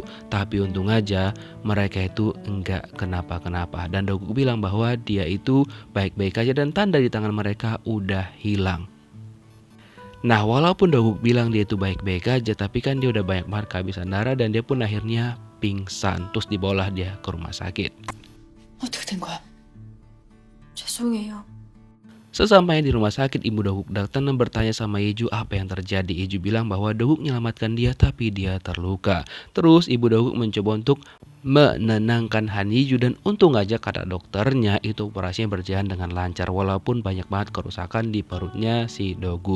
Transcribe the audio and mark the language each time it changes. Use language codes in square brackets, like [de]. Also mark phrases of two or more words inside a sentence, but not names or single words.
[id] Tapi untung aja mereka itu enggak kenapa-kenapa dan Doguk bilang bahwa dia itu baik-baik aja dan tanda di tangan mereka udah hilang. Nah, walaupun Doguk bilang dia itu baik-baik aja, tapi kan dia udah banyak banget kehabisan darah dan dia pun akhirnya pingsan. Terus dibawalah dia ke rumah sakit. [ko] 어떻게 된 거야? 죄송해요. [id] Sesampainya di rumah sakit, ibu Doguk datang dan bertanya sama Yiju apa yang terjadi. Yiju bilang bahwa Doguk menyelamatkan dia tapi dia terluka. Terus ibu Doguk mencoba untuk menenangkan Han Yiju dan untung aja kata dokternya itu operasinya berjalan dengan lancar walaupun banyak banget kerusakan di perutnya si Doguk.